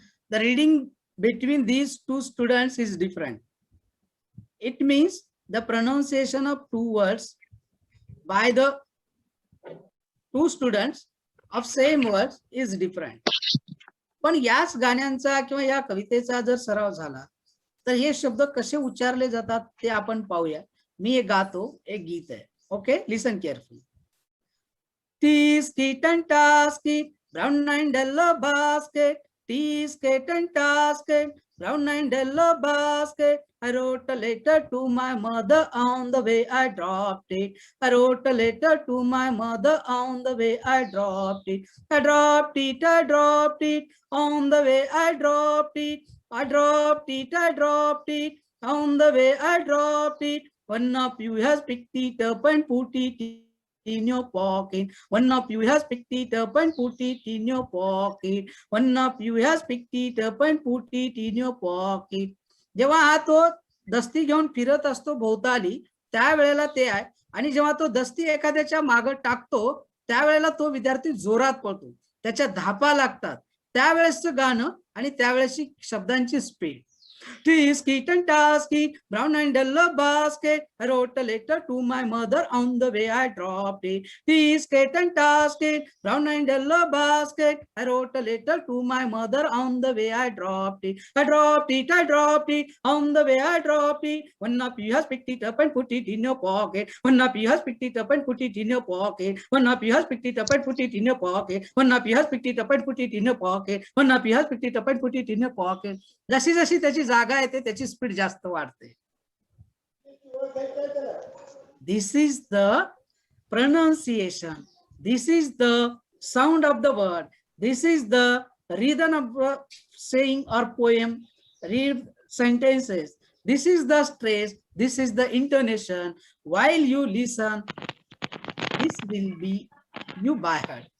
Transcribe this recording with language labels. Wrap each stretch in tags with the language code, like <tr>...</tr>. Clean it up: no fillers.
<en>The reading between these two students is different. It means the pronunciation of two words by the two students of same words is different.</en> <mr>पण याच गाण्यांचा किंवा या कवितेचा जर सराव झाला तर हे शब्द कसे उच्चारले जातात ते आपण पाहूया. मी एक गातो, एक गीत आहे.</mr> <en>Okay, listen carefully. Tisket and tasket, brown and yellow basket. Tisket and tasket, brown and yellow basket. I wrote a letter to my mother, on the way I dropped it. I wrote a letter to my mother, on the way I dropped it. I dropped it, on the way I dropped it. I dropped it, on the way I dropped it. One of you has picked it up and put it in your pocket. One of you has picked it up and put it in your pocket. One of you has picked it up and put it in your pocket.</en> <mr>जेव्हा हा तो दस्ती घेऊन फिरत असतो भोवताली त्यावेळेला ते आहे, आणि जेव्हा तो दस्ती एखाद्याच्या मागे टाकतो त्यावेळेला तो विद्यार्थी जोरात पळतो, त्याच्या धापा लागतात. त्यावेळेसचं गाणं आणि त्यावेळेसची शब्दांची speed.</mr> <en>Tisket and tasket, brown and yellow basket. I wrote a letter to my mother, on the way I dropped it. Tisket and tasket, brown and yellow basket. I wrote a letter to my mother, on the way I dropped it. I dropped it, on the way I dropped it. One of you has picked it up and put it in your pocket. One of you has picked it up and put it in your pocket. One of you has picked it up and put it in your pocket. One of you has picked it up and put it in your pocket. One of you has picked it up and put it in your pocket.</en> <mr>जशी जशी त्याची जागा येते त्याची speed जास्त वाढते.</mr> <en>This is the pronunciation. This is the sound of the word. This is the rhythm of saying or poem, read sentences. This is the stress. This is the intonation. While you listen, this will be you by heart.</en>